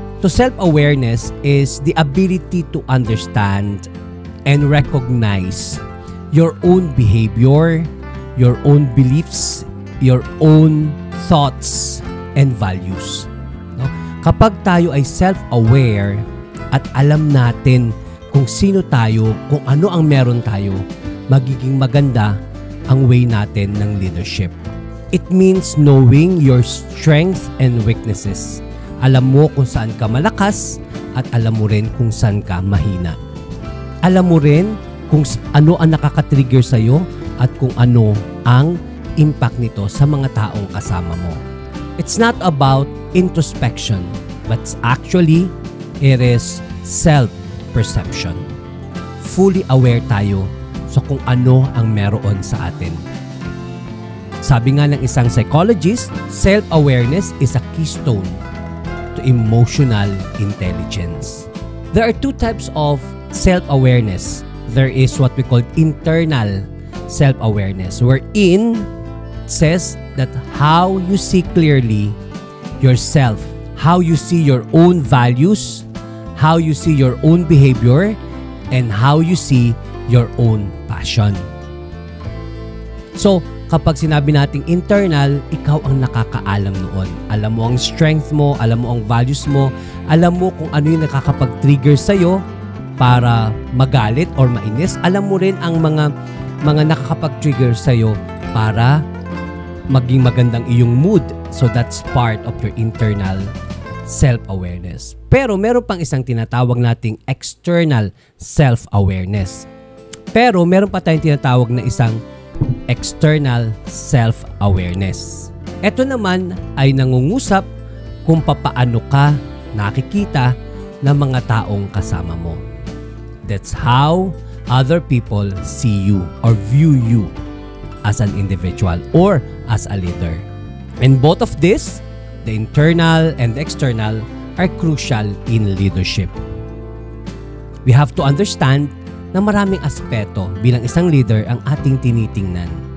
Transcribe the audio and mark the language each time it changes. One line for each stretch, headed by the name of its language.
English: So self-awareness is the ability to understand and recognize your own behavior, your own beliefs, your own thoughts and values. No?
Filipino: Kapag tayo ay self-aware at alam natin kung sino tayo, kung ano ang meron tayo, magiging maganda ang way natin ng leadership.
English: It means knowing your strengths and weaknesses.
Filipino: Alam mo kung saan ka malakas at alam mo rin kung saan ka mahina. Alam mo rin kung ano ang nakaka-trigger sa'yo at kung ano ang impact nito sa mga taong kasama mo.
English: It's not about introspection, but actually, it is self-perception. Fully aware
Filipino: tayo sa kung ano ang meron sa atin. Sabi nga ng isang
English: psychologist, self-awareness is a keystone to emotional intelligence. There are two types of self-awareness. There is what we call internal self-awareness, wherein it says that how you see clearly yourself, how you see your own values, how you see your own behavior, and how you see your own passion.
Filipino: So, kapag sinabi nating internal, ikaw ang nakakaalam noon. Alam mo ang strength mo, alam mo ang values mo, alam mo kung ano yung nakakapag-trigger sa'yo para magalit or mainis. Alam mo rin ang mga nakakapag-trigger sa'yo para maging magandang iyong mood.
English: So that's part of your internal self-awareness.
Filipino: Pero meron pang isang tinatawag nating external self-awareness. Pero meron pa tayong tinatawag na isang external self-awareness. Ito naman ay nangungusap kung papaano ka nakikita ng mga taong kasama mo.
English: That's how other people see you or view you as an individual or as a leader. And both of this, the internal and the external, are crucial in leadership. We have to understand
Filipino: na maraming aspeto bilang isang leader ang ating tinitingnan.